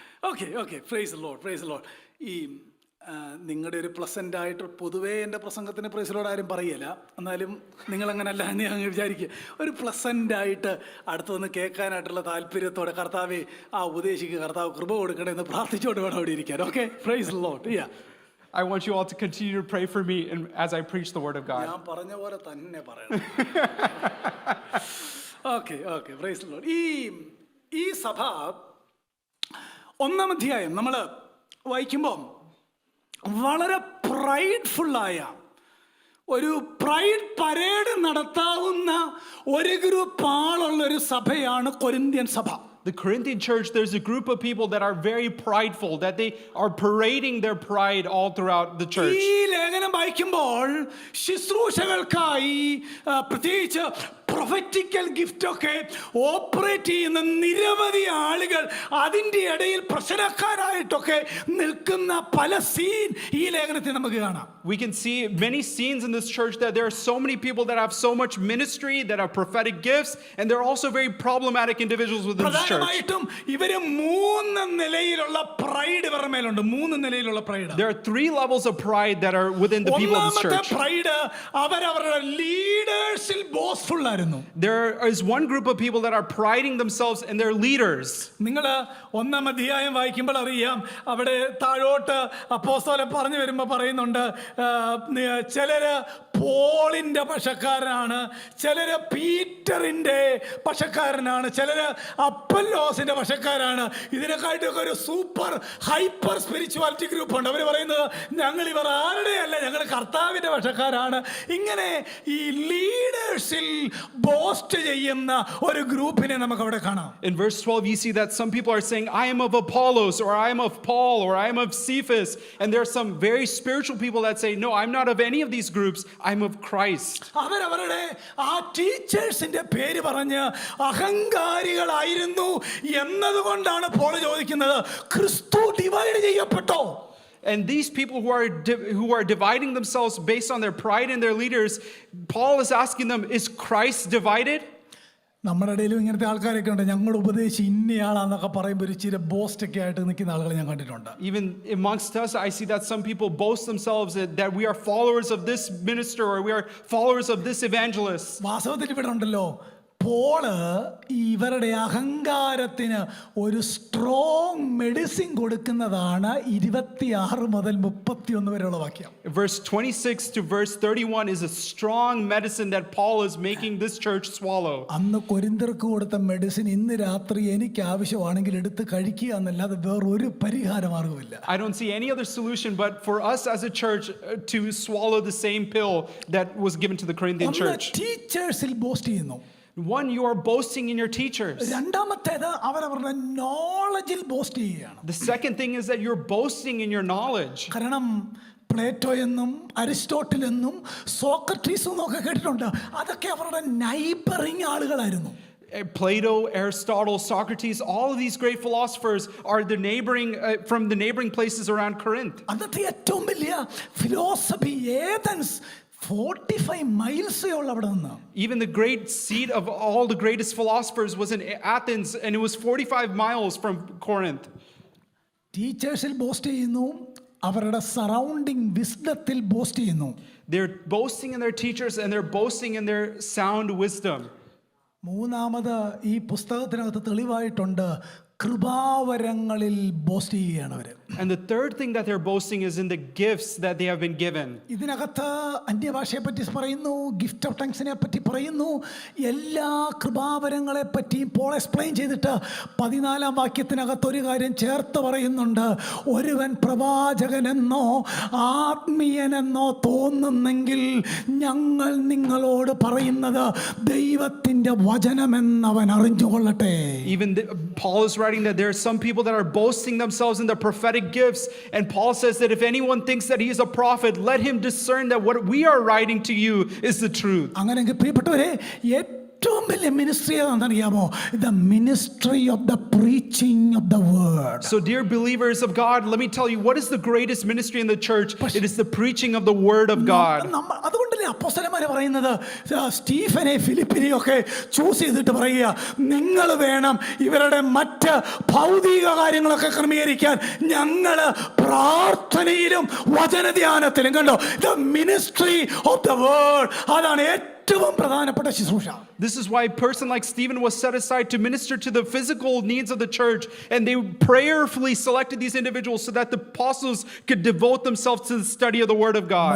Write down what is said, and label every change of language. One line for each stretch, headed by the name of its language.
English: Okay praise the lord, praise the lord.
Malayalam: ഈ നിങ്ങളുടെ ഒരു പ്ലസൻ്റ് ആയിട്ട് പൊതുവേ എൻ്റെ പ്രസംഗത്തിന് പ്രൈസിലോട് ആരും പറയില്ല, എന്നാലും നിങ്ങളങ്ങനല്ല എന്ന് ഞാൻ വിചാരിക്കുക. ഒരു പ്ലസൻ്റ് ആയിട്ട് അടുത്ത് വന്ന് കേൾക്കാനായിട്ടുള്ള താല്പര്യത്തോടെ കർത്താവെ ആ ഉപദേശിക്ക് കർത്താവ് കൃപ കൊടുക്കണേ എന്ന് പ്രാർത്ഥിച്ചോട്ട് വേണം അവിടെ ഇരിക്കാൻ.
English: Okay praise the lord. I want you all to continue to pray for me as I preach the word of God.
Malayalam: ഞാൻ പറഞ്ഞ പോലെ തന്നെ പറയണം.
English: Okay praise the lord.
Malayalam: ഈ സഭ 1-ാം അധ്യായം നമ്മൾ വായിക്കുമ്പോൾ വളരെ പ്രൈഡ്ഫുള്ളായ ഒരു പ്രൈഡ് പരേഡ് നടത്താവുന്ന ഒരു ഗ്രൂപ്പ് ആളുള്ളൊരു സഭയാണ് കൊരിന്ത്യൻ സഭ.
English: The Corinthian church, there's a group of people that are very prideful, that they are parading their pride all throughout the church.
Malayalam: ഈ ലേഖനം വായിക്കുമ്പോൾ ശുശ്രൂഷകൾക്കായി പ്രത്യേകിച്ച് പ്രൊഫറ്റിക്കൽ ഗിഫ്റ്റ് ഒക്കെ ഓപ്പറേറ്റ് ചെയ്യുന്ന നിരവധി ആളുകൾ അതിൻ്റെ ഇടയിൽ പ്രശ്നക്കാരായിട്ടൊക്കെ നിൽക്കുന്ന പല സീൻ ഈ ലേഖനത്തിൽ നമുക്ക് കാണാം.
English: We can see many scenes in this church that there are so many people that have so much ministry, that have prophetic gifts, and they're also very problematic individuals within this church.
Malayalam: പ്രധാനമായിട്ടും ഇവര് 3 നിലയിലുള്ള pride ഇവരുടെ മേലുണ്ട്. 3 നിലയിലുള്ള pride.
English: There are 3 levels of pride that are within the people of this church.
Malayalam: ഒന്നാമത്തെ pride അവരവരുടെ ലീഡേഴ്സിൽ ബോസ്ഫുൾ ആയിരുന്നു.
English: There is one group of people that are priding themselves in their leaders.
Malayalam: നിങ്ങൾ 1-ാം അധ്യായം വായിക്കുമ്പോൾ അറിയാം, അവിടെ താഴോട്ട് അപ്പോസ്തലൻ പറഞ്ഞു വരുമ്പോൾ പറയുന്നുണ്ട്, ചിലര് പോളിന്റെ പക്ഷക്കാരനാണ്, ചിലര് പീറ്ററിന്റെ പക്ഷക്കാരനാണ്, ചിലര് അപ്പല്ലോസിന്റെ പക്ഷക്കാരാണ്. ഇതിനെക്കാട്ടൊക്കെ ഒരു
English: super hyper spirituality group
Malayalam: ഉണ്ട്. അവർ പറയുന്നത് ഞങ്ങൾ ഇവർ ആരുടെയല്ല, ഞങ്ങൾ കർത്താവിന്റെ പക്ഷക്കാരാണ്. ഇങ്ങനെ ഈ ലീഡേഴ്സിൽ ബോസ്റ്റ് ചെയ്യുന്ന ഒരു ഗ്രൂപ്പിനെ നമുക്ക് അവിടെ കാണാം.
English: In verse 12 you see that some people are saying, I am of Apollos, or I am of Paul, or I am of Cephas, and there are some very spiritual people that say, no, I'm not of any of these groups, I'm of Christ.
Malayalam: അവരവരുടെ ആ ടീച്ചേഴ്സിന്റെ പേര് പറഞ്ഞ് അഹങ്കാരികളായിരുന്നു എന്നതുകൊണ്ടാണ് Paul ചോദിക്കുന്നത്, ക്രിസ്തു divide ചെയ്യപ്പെട്ടോ?
English: And these people who are dividing themselves based on their pride in their leaders, Paul is asking them, is Christ divided?
Malayalam: നമ്മുടെ ഇടയിലും ഇങ്ങനത്തെ ആൾക്കാരൊക്കെ ഉണ്ട്. ഞങ്ങൾ ഉപദേശിച്ച് ഇന്നയാളാന്നൊക്കെ പറയുമ്പോൾ ഒരു ചില ബോസ്റ്റ് ഒക്കെ ആയിട്ട് നിൽക്കുന്ന ആളുകളെ ഞാൻ കണ്ടിട്ടുണ്ട്.
English: Even amongst us, I see that some people boast themselves that we are followers of this minister or we are followers of this evangelist.
Malayalam: വാസ്തവത്തിൽ ഇവിടെ ഉണ്ടല്ലോ, പോള് ഇവരുടെ അഹങ്കാരത്തിന് ഒരു സ്ട്രോങ് മെഡിസിൻ കൊടുക്കുന്നതാണ് 26 മുതൽ 31 വരെയുള്ള വാക്യം.
English: Verse 26 to verse 31 is a strong medicine that Paul is making this church swallow.
Malayalam: അന്ന് കൊരിന്ത്യർക്ക് കൊടുത്ത മെഡിസിൻ ഇന്ന് രാത്രി എനിക്ക് ആവശ്യമാണെങ്കിൽ എടുത്ത് കഴിക്കുക എന്നല്ലാതെ വേറൊരു പരിഹാര മാർഗമില്ല.
English: I don't see any other solution but for us as a church to swallow the same pill that was given to the Corinthian church.
Malayalam: ടീച്ചേഴ്സിൽ boast ചെയ്യുന്നു.
English: One, you are boasting in your teachers.
Malayalam: രണ്ടാമത്തേത് അവരവരുടെ നോളജിൽ boast ചെയ്യുകയാണ്.
English: The second thing is that you're boasting in your knowledge.
Malayalam: കാരണം Plato എന്നും Aristotle എന്നും സോക്രട്ടീസും ഒക്കെ കേട്ടിട്ടുണ്ട്. അതൊക്കെ അവരുടെ നൈബറിങ് ആളുകളായിരുന്നു.
English: Plato, Aristotle, Socrates, all of these great philosophers are the neighboring from the neighboring places around Corinth.
Malayalam: അന്നത്തെ ഏറ്റവും വലിയ ഫിലോസഫി ഏതൻസ് 45 മൈൽസേ ഉള്ള അവിടെ നിന്ന്.
English: Even the great seat of all the greatest philosophers was in Athens, and it was 45 miles from Corinth.
Malayalam: ടീച്ചേഴ്സിൽ boast ചെയ്യുന്നു, അവരുടെ surrounding വിസ്ഡത്തിൽ boast ചെയ്യുന്നു.
English: They're boasting in their teachers and they're boasting in their sound wisdom.
Malayalam: മൂന്നാമത് ഈ പുസ്തകത്തിനകത്ത് തെളിവായിട്ടുണ്ട്, കൃപാവരങ്ങളിൽ boast ചെയ്യുകയാണ് അവര്.
English: And the third thing that they're boasting is in the gifts that they have been given.
Malayalam: ഇതിനകത്ത് അന്യഭാഷയെ പറ്റി പറയുന്നു, gift of ടങ്സിനെ പറ്റി പറയുന്നു, എല്ലാ കൃപാവരങ്ങളെ പറ്റി പോൾ എക്സ്പ്ലെയിൻ ചെയ്തിട്ട് 14 വാക്യത്തിനകത്ത് ഒരു കാര്യം ചേർത്ത് പറയുന്നുണ്ട്. ഒരുവൻ പ്രവാചകനെന്നോ ആത്മീയനെന്നോ തോന്നുന്നെങ്കിൽ ഞങ്ങൾ നിങ്ങളോട് പറയുന്നത് ദൈവത്തിൻ്റെ വചനമെന്നവൻ അറിഞ്ഞുകൊള്ളട്ടെ.
English: Even Paul is writing that there are some people that are boasting themselves in the prophetic gifts, and Paul says that if anyone thinks that he is a prophet, let him discern that what we are writing to you is the truth.
Malayalam: അങ്ങനെയെങ്കിൽ പ്രിയപ്പെട്ടവരെ, ഏറ്റവും വലിയ ministry ഏതാണെന്നറിയാമോ?
English: The ministry of the preaching of the word. So dear believers of God, let me tell you what is the greatest ministry in the church. It is the preaching of the word of God.
Malayalam: അതുകൊണ്ടല്ലേ അപ്പോസ്തലന്മാർ പറയുന്നത്, സ്റ്റീഫനെ ഫിലിപ്പിനെ ഒക്കെ choose ചെയ്തിട്ട് പറയുക, നിങ്ങൾ വേണം ഇവരുടെ മറ്റ് ഭൗതിക കാര്യങ്ങളൊക്കെ ക്രമീകരിക്കാൻ, ഞങ്ങൾ പ്രാർത്ഥനയിലും വചനധ്യാനത്തിലും. കണ്ടോ,
English: the ministry of the word,
Malayalam: അതാണ് ഏറ്റവും പ്രധാനപ്പെട്ട ശുശ്രൂഷ.
English: This is why a person like Stephen was set aside to minister to the physical needs of the church, and they prayerfully selected these individuals so that the apostles could devote themselves to the study of the word of God.